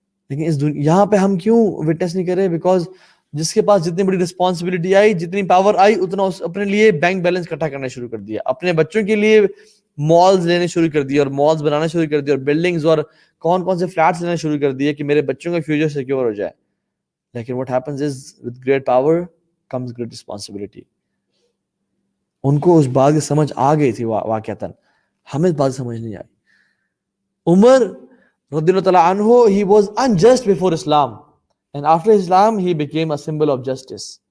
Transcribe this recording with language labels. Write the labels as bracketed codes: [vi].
[ur] لیکن یہاں پہ ہم کیوں وٹنس نہیں کر رہے؟ بیکاز جس کے پاس جتنی بڑی رسپانسبلٹی آئی، جتنی پاور آئی، اتنا اس اپنے لیے بینک بیلنس اکٹھا کرنا شروع کر دیا، اپنے بچوں کے لیے مالز لینے شروع کر دیے، اور مالز بنانا شروع کر دیا، اور بلڈنگز اور کون کون سے فلیٹس لینا شروع کر دیے کہ میرے بچوں کا فیوچر سیکیور ہو جائے. [en] لیکن what happens is with great power comes great responsibility. [ur] ان کو اس بات کی سمجھ آ گئی تھی واقعتاً، ہمیں اس بات سمجھ نہیں آئی. [en] عمر رضی اللہ تعالیٰ عنہ he was unjust before Islam and after Islam he became a symbol of justice.